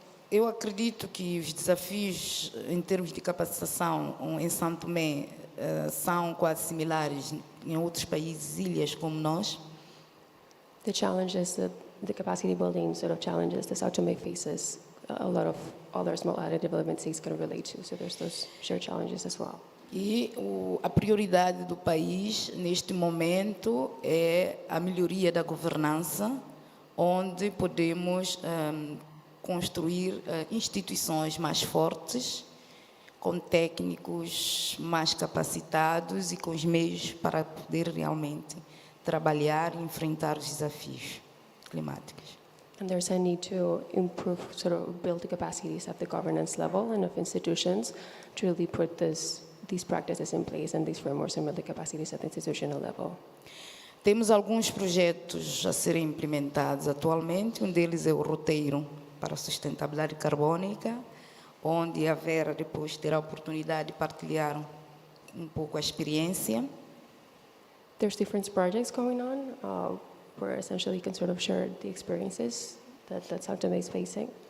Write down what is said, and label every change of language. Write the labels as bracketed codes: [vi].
[pt] Eu acredito que os desafios em termos de capacitação em São Tomé são quase similares em outros países, ilhas como nós. [en] The challenges that the capacity building sort of challenges the Sao Tome faces, a lot of other small island development states can relate to. So there's those shared challenges as well. [pt] E a prioridade do país neste momento é a melhoria da governança, onde podemos construir instituições mais fortes, com técnicos mais capacitados e com os meios para poder realmente trabalhar e enfrentar os desafios climáticos. [en] And there's a need to improve, sort of build the capacities at the governance level and of institutions to really put these practices in place and these frameworks and build the capacities at the institutional level. [pt] Temos alguns projetos a serem implementados atualmente. Um deles é o roteiro para a sustentabilidade carbônica, onde a Vera depois terá a oportunidade de partilhar um pouco a experiência. [en] There's different projects going on where essentially you can sort of share the experiences that Sao Tome is facing.